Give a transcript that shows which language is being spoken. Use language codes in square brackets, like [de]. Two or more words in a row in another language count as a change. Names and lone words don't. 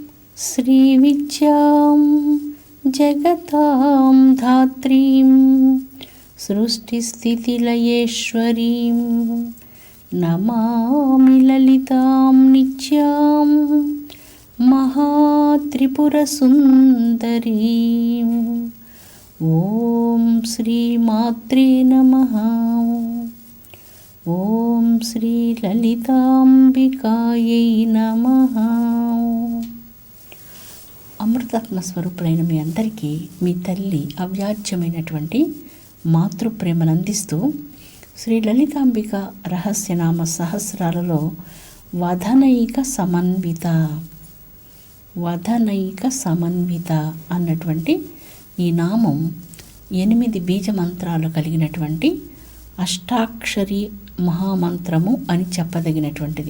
[sa] श्रीविद्यां जगतां धात्रीं सृष्टिस्थितिलयेश्वरीं नमामि ललितां नित्यां महात्रिपुरसुन्दरीं। ॐ श्रीमात्रे नमः। [te] ఓం శ్రీ లలితాంబికాయై నమః. అమృతాత్మ స్వరూపులైన మీ అందరికీ మీ తల్లి అవ్యాజ్యమైనటువంటి మాతృప్రేమను అందిస్తూ శ్రీ లలితాంబిక రహస్యనామ సహస్రాలలో వదనైక సమన్విత అన్నటువంటి ఈ నామం 8 బీజ మంత్రాలు కలిగినటువంటి అష్టాక్షరి మహామంత్రము అని చెప్పదగినటువంటిది.